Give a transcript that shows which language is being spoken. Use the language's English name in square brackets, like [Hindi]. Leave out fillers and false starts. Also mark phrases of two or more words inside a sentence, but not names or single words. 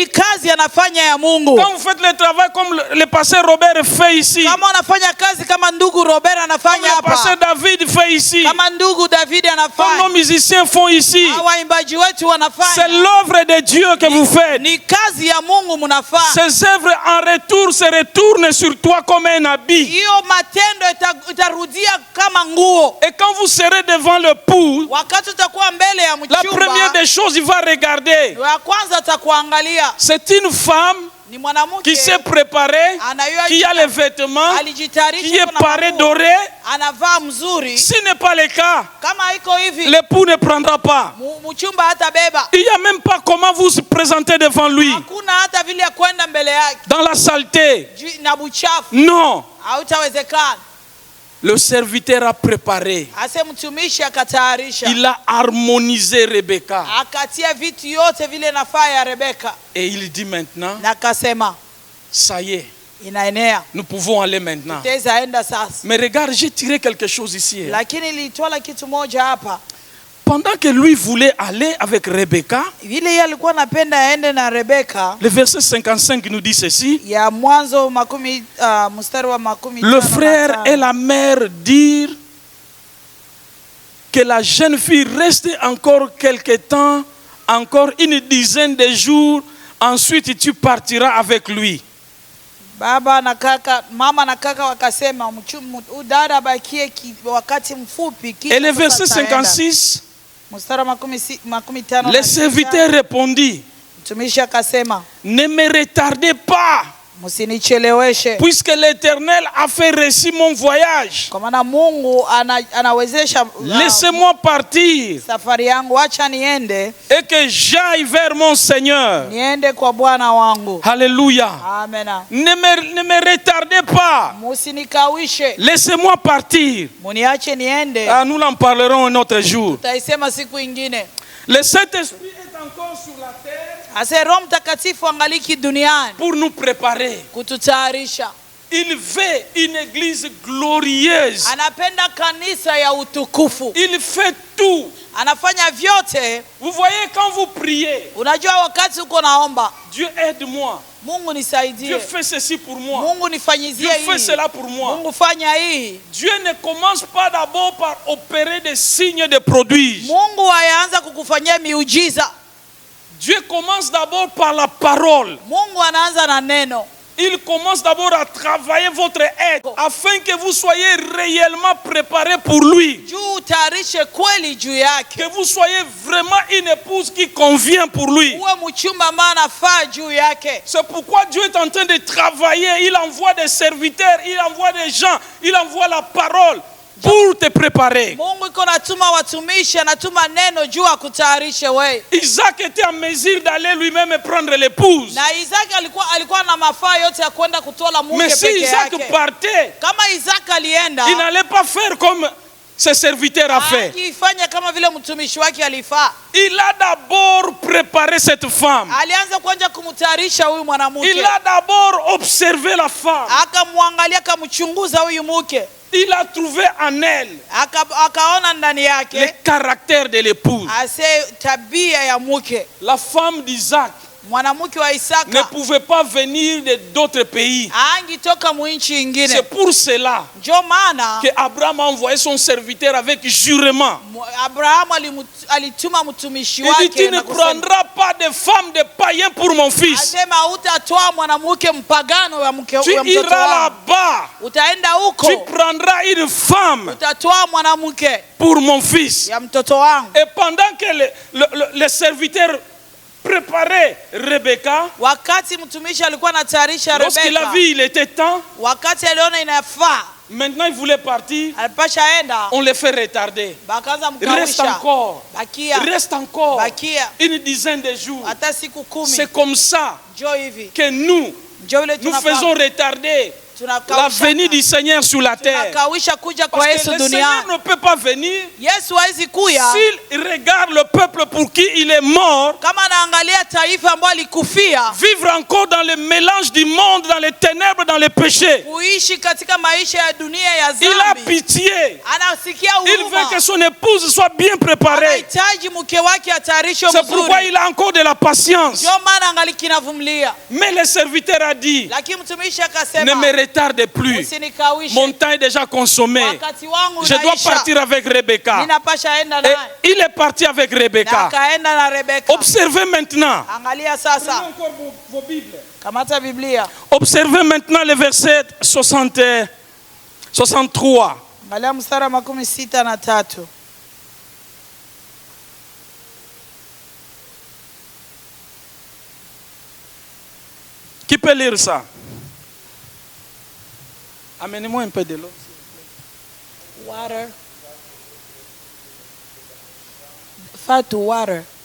[French] Quand vous faites le travail comme le pasteur Robert fait ici, comme le pasteur David fait ici, ici, [Swahili] kama ndugu David [French] comme nos [Swahili] anafanya, [French] musiciens font ici. [Swahili] waimbaji wetu [French] C'est [Swahili] wanafanya, [French] l'œuvre de Dieu que vous faites. [Swahili] ni kazi ya Mungu mnafanya. [French] Ces œuvres en retour se retournent sur toi comme un habit. [Swahili] Hiyo matendo itarudia kama nguo. [French] Et quand vous serez devant le pou, [Swahili] Wakati utakuwa mbele ya [French] la première [Swahili] mchumba, [French] des choses, il va regarder. [Swahili] ya kwanza atakuangalia. [French] C'est une femme [Swahili] Ni mwanamke [French] qui s'est préparée, qui a les vêtements, qui est parée dorée. [Swahili] anavaa mzuri. [French] Ce n'est pas le cas, [Swahili] Kama iko hivi, [French] l'époux ne prendra pas. [Swahili] mchumba hatabeba. [French] Il n'y a même pas comment vous se présenter devant lui. [Swahili] Hakuna hata vile ya kwenda mbele yake [French] Dans la saleté. [Swahili] na buchafu. [French] Non. [Swahili] Hautawezekana. [French] Le serviteur a préparé. [Swahili] Ase mtumishi akatayarisha. [French] Il a harmonisé Rebecca. [Swahili] Akatia vitu yote vile nafaa ya Rebeka. [French] Et il dit maintenant, [Swahili] Na akasema, [French] ça y est, [Swahili] inaenea. [French] nous pouvons aller maintenant. [Swahili] Teza enda sasa. [French] Mais regarde, j'ai tiré quelque chose ici. [Swahili] Lakini nilitwala kitu moja hapa. [French] Pendant que lui voulait aller avec Rebecca, [Swahili] Vile yeye alikuwa anapenda aende na Rebeka. [French] le verset 55 nous dit ceci. [Swahili] Ya Mwanzo mstari wa 15. [French] Le frère et la mère dirent que la jeune fille reste encore quelque temps, encore une dizaine de jours, ensuite tu partiras avec lui. [Swahili] Baba na kaka, mama na kaka wakasema udada bakie wakati mfupi. [French] Et le verset 56, [Swahili] Mstari wa 15. [French] le serviteur répondit, [Swahili] Mtumishi akasema, [French] ne me retardez pas, [Swahili] msinicheleweshe. [French] puisque l'Éternel a fait réussir mon voyage. [Swahili] Kwa maana Mungu anawezesha [French] Laissez-moi partir [Swahili] safari yangu, acha niende. [French] et que j'aille vers mon Seigneur. [Swahili] Niende kwa Bwana wangu. [French] Alléluia. [Swahili] Amen. [French] Ne me retardez pas. [Swahili] Musinikawishe. [French] Laissez-moi partir. [Swahili] Muniache niende. [French] Ah, nous en parlerons un autre jour. [Swahili] Tutaisema siku ingine. [French] Le Saint-Esprit est encore sur la terre [Swahili] Ase Roho Mtakatifu angaliki duniani [French] pour nous préparer. [Swahili] kututayarisha. [French] Il veut une église glorieuse. [Swahili] Anapenda kanisa ya utukufu. [French] Il fait tout. [Swahili] Anafanya vyote. [French] Vous voyez, quand vous priez, [Swahili] Unajua wakati uko naomba, [French] Dieu aide-moi. [Swahili] Mungu [French] Dieu [Swahili] nisaidie. [French] fait ceci pour moi. [Swahili] Mungu [French] Dieu [Swahili] nifanyizie [French] fait [Swahili] hii. [French] cela pour moi. [Swahili] Mungu fanya hii. [French] Dieu ne commence pas d'abord par opérer des signes de prodige. [Swahili] Mungu ayaanza kukufanyia miujiza. [French] Dieu commence d'abord par la parole. [Swahili] Mungu anaanza na neno. [French] Il commence d'abord à travailler votre être afin que vous soyez réellement préparés pour lui. [Swahili] Juu utayarishe kweli juu yake. [French] Que vous soyez vraiment une épouse qui convient pour lui. [Swahili] Uwe mchumba ambaye anafaa juu yake. [French] C'est pourquoi Dieu est en train de travailler. Il envoie des serviteurs, il envoie des gens, il envoie la parole pour te préparer. [Swahili] Mungu iko natuma watumishi, anatuma neno juu akutayarishe wewe. [French] Isaac était en mesure d'aller lui-même prendre l'épouse. [Swahili] Na Isaka alikuwa na mafaa yote ya kwenda kutola mke [French] Mais si [Swahili] peke [French] Isaac [Swahili] yake. [French] partait, [Swahili] Kama Isaka alienda, [French] il n'allait pas faire comme ses serviteurs ont fait. [Swahili] Akifanya kama vile mtumishi wake alifaa. [French] Il a d'abord préparé cette femme. [Swahili] Alianza kwanza kumtayarisha huyu mwanamke. [French] Il a d'abord observé la femme. [Swahili] Akamwangalia, akamchunguza huyu mke. [French] Il a trouvé en elle [Swahili] Akaona ndani [French] le [Swahili] yake [French] caractère de l'épouse. [Swahili] ase tabia ya mke. [French] La femme d'Isaac [Swahili] Mwanamke wa [French] ne [Swahili] Isaka [French] pouvait pas venir d'autres pays. [Swahili] angitoka mwinchi [French] C'est [Swahili] ingine. [French] pour cela [Swahili] Ndio maana [French] que Abraham a envoyé son serviteur avec jurement. [Swahili] Abrahamu alituma mtumishi [French] Il dit, tu [Swahili] wake [French] ne [Swahili] na kusema, [French] prendras pas de femme de païen pour mon fils. [Swahili] asema hutatoa mwanamke mpagano wa mtoto [French] Tu iras [Swahili] wangu. [French] là-bas. [Swahili] Utaenda [French] Tu [Swahili] huko [French] prendras une femme [Swahili] utatoa mwanamke [French] pour mon fils. [Swahili] ya mtoto wangu. [French] Et pendant que le serviteur préparait Rebecca, [Swahili] Wakati mtumishi alikuwa anatayarisha [French] lorsqu'il a [Swahili] Rebeka, [French] vu il était temps, [Swahili] wakati aliona inafaa, [French] maintenant il voulait partir, [Swahili] alipasha enda, [French] on le fait retarder. [Swahili] bakaanza [French] Reste [Swahili] mkawisha. [French] encore, [Swahili] Bakia, [French] reste encore [Swahili] bakia [French] une dizaine de jours. [Swahili] hata siku 10. [French] C'est comme ça [Swahili] Njoo hivi. [French] que nous [Swahili] Njoo [French] faisons retarder la venue du Seigneur sur la terre. [Swahili] tunakawisha kuja kwa [French] Parce que [Swahili] Yesu [French] le Seigneur [Swahili] duniani. [French] ne peut pas venir [Swahili] Yesu hawezi kuya [French] s'il regarde le peuple pour qui il est mort, [Swahili] kama anaangalia taifa ambalo alikufia, [French] vivre encore dans le mélange du monde, dans les ténèbres, dans les péchés. [Swahili] kuishi katika maisha ya dunia ya [French] Il a [Swahili] dhambi. [French] pitié. [Swahili] Anasikia [French] Il veut [Swahili] huruma. [French] que son épouse soit bien préparée. [Swahili] Anahitaji mke wake atayarishwe [French] C'est pourquoi [Swahili] mzuri. [French] il a encore de la patience. [Swahili] Ndio maana angali kinavumilia. [French] Mais le serviteur a dit, [Swahili] Lakini mtumishi [French] ne [Swahili] akasema, [French] me retarde plus. [Swahili] Usinikawishe. [French] Mon temps est déjà consommé. [Swahili] Wakati wangu [French] Je dois [Swahili] unaisha. [French] partir avec Rebecca. [Swahili] Ninapasha enda [French] Et [Swahili] naye. [French] il est parti avec [Swahili] Na [French] Rebecca. [Swahili] akaenda na Rebeka. [French] Observez maintenant. [Swahili] Angalia [French] Prenez [Swahili] sasa. [French] encore vos Bibles. [Swahili] Kamata Biblia. [French] Observez maintenant le verset 63. [Swahili] Angalia mstari wa 63. [French] Qui peut lire ça? Amenez-moi un peu de l'eau. [English] Water. Fatu water.